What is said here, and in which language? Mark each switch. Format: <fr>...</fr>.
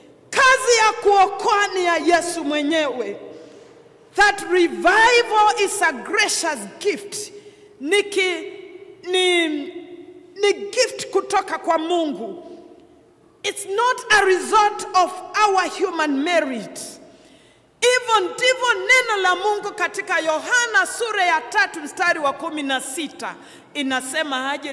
<sw>Kazi ya kuokoa ni ya Yesu mwenyewe.</sw> <en>That revival is a gracious gift.</en> <sw>Ni gift kutoka kwa Mungu.</sw> <en>It's not a result of our human merit.</en> <sw>Hivyo ndivyo neno la Mungu katika Yohana sura ya 3 mstari wa 16 inasema aje.</sw>